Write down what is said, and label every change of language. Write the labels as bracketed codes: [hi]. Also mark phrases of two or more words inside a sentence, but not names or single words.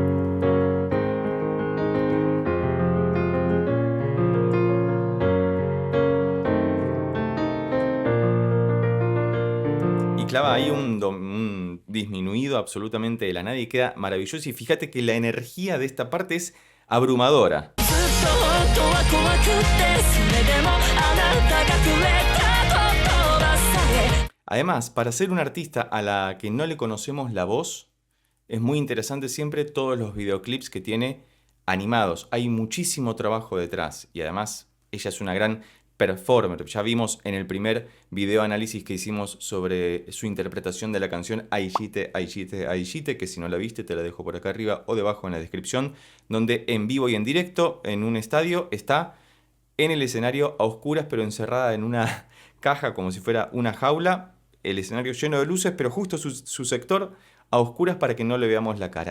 [es] Y clava ahí un disminuido absolutamente de la nada y queda maravilloso. Y fíjate que la energía de esta parte es abrumadora. [ja] ずっと本当は怖くてそれでもあなたがくれた言葉さえ [es] Además, para ser un artista a la que no le conocemos la voz, es muy interesante siempre todos los videoclips que tiene animados. Hay muchísimo trabajo detrás, y además ella es una gran performer. Ya vimos en el primer video análisis que hicimos sobre su interpretación de la canción Aishite, Aishite, Aishite, que si no la viste te la dejo por acá arriba o debajo en la descripción, donde en vivo y en directo en un estadio está en el escenario a oscuras, pero encerrada en una caja como si fuera una jaula, el escenario lleno de luces, pero justo su sector a oscuras para que no le veamos la cara.